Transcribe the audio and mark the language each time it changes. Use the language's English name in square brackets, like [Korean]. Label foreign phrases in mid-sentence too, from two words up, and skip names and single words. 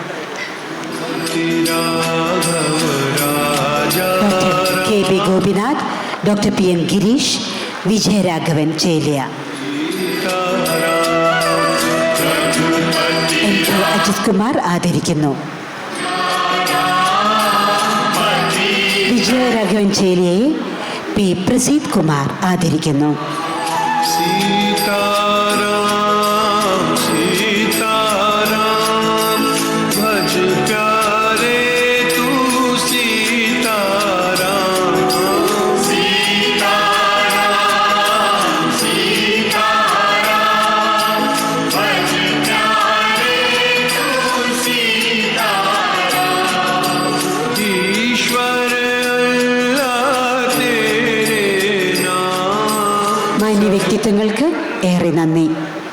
[Malayalam] ഡോക്ടർ KB ഗോപിനാഥ്, ഡോക്ടർ PM ഗിരീഷ്, വിജയരാഘവൻ ചേലിയ, NK അജിത് കുമാർ ആദരിക്കുന്നു. വിജയരാഘവൻ ചേലിയെ P പ്രസീദ് കുമാർ ആദരിക്കുന്നു. [Hindi] सीताराम सीताराम भज प्यारे तू सीताराम सीताराम सीताराम भज प्यारे तू सीताराम ईश्वर [Malayalam] മാന്യ വ്യക്തിത്വങ്ങൾക്ക് ഏറെ നന്ദി.